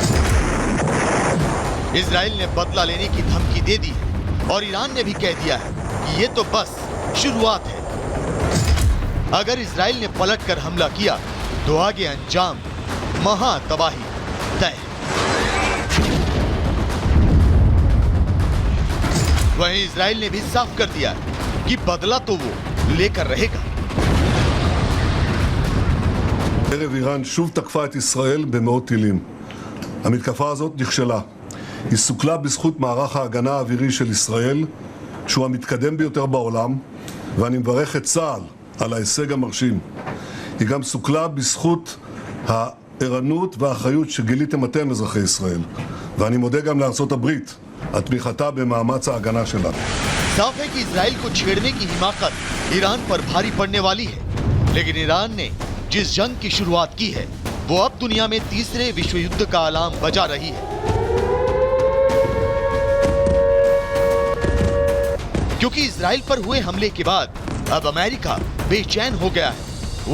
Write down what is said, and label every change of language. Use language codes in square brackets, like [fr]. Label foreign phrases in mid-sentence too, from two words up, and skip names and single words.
[hi] इजराइल ने बदला लेने की धमकी दे दी है और ईरान ने भी कह दिया है कि ये तो बस शुरुआत है। अगर इजराइल ने पलटकर हमला किया तो आगे अंजाम महातबाही तय। वहीं इजराइल ने भी साफ कर दिया कि बदला तो वो लेकर रहेगा। [he] ערב איראן שוב תקפה את ישראל במאות טילים. המתקפה הזאת נכשלה. היא סוכלה בזכות מערך ההגנה האווירי של ישראל, שהוא המתקדם ביותר בעולם, ואני מברך את צה"ל על ההישג המרשים. היא גם סוכלה בזכות הערנות והאחריות שגיליתם אתם, אזרחי ישראל. ואני מודה גם לארצות הברית על תמיכתה במאמץ ההגנה שלה. [hi] साफ है कि इजराइल को छेड़ने की हिमाकत ईरान पर भारी पड़ने वाली है, लेकिन ईरान ने जिस जंग की शुरुआत की है वो अब दुनिया में तीसरे विश्व युद्ध का अलार्म बजा रही है, क्योंकि इजराइल पर हुए हमले के बाद अब अमेरिका बेचैन हो गया है।